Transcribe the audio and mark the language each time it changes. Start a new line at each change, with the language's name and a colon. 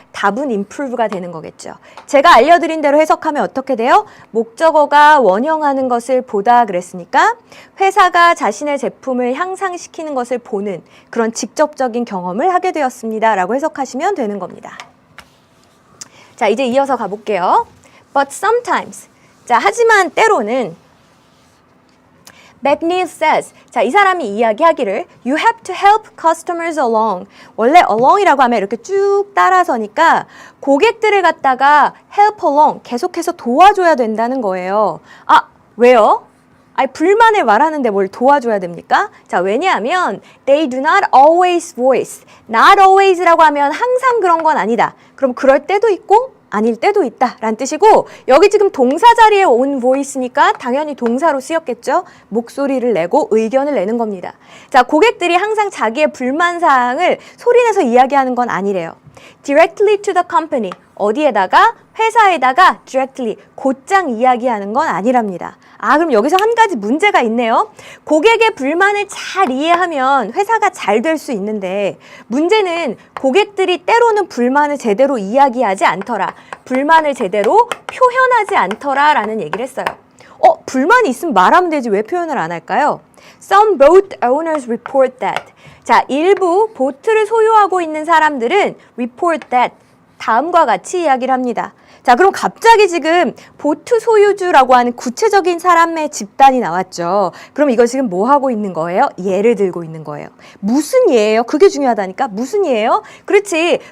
Korean: 답은 improve가 되는 거겠죠. 제가 알려드린 대로 해석하면 어떻게 돼요? 목적어가 원형하는 것을 보다 그랬으니까 회사가 자신의 제품을 향상시키는 것을 보는 그런 직접적인 경험을 하게 되었습니다. 라고 해석하시면 되는 겁니다. 자, 이제 이어서 가볼게요.
English: But sometimes
Korean: 자, 하지만 때로는
English: McNeil says,
Korean: 자, 이 사람이 이야기하기를
English: You have to help customers along.
Korean: 원래 along이라고 하면 이렇게 쭉 따라서니까 고객들을 갖다가 help along, 계속해서 도와줘야 된다는 거예요. 왜요? 불만을 말하는데 뭘 도와줘야 됩니까? 자, 왜냐하면
English: they do not always voice.
Korean: not always라고 하면 항상 그런 건 아니다. 그럼 그럴 때도 있고 아닐 때도 있다 라는 뜻이고 여기 지금 동사 자리에 온 voice니까 당연히 동사로 쓰였겠죠. 목소리를 내고 의견을 내는 겁니다. 자, 고객들이 항상 자기의 불만사항을 소리내서 이야기하는 건 아니래요.
English: Directly to the company.
Korean: 어디에다가? 회사에다가 directly, 곧장 이야기하는 건 아니랍니다. 그럼 여기서 한 가지 문제가 있네요. 고객의 불만을 잘 이해하면 회사가 잘 될 수 있는데 문제는 고객들이 때로는 불만을 제대로 이야기하지 않더라. 불만을 제대로 표현하지 않더라 라는 얘기를 했어요. 불만이 있으면 말하면 되지 왜 표현을 안 할까요?
English: Some boat owners report that.
Korean: 자, 일부 보트를 소유하고 있는 사람들은
English: report that.
Korean: 다음과 같이 이야기를 합니다. 자, 그럼 갑자기 지금 보트 소유주라고 하는 구체적인 사람의 집단이 나왔죠. 그럼 이거 지금 뭐 하고 있는 거예요? 예를 들고 있는 거예요. 무슨 예예요? 그게 중요하다니까. 무슨 예예요? 그렇지.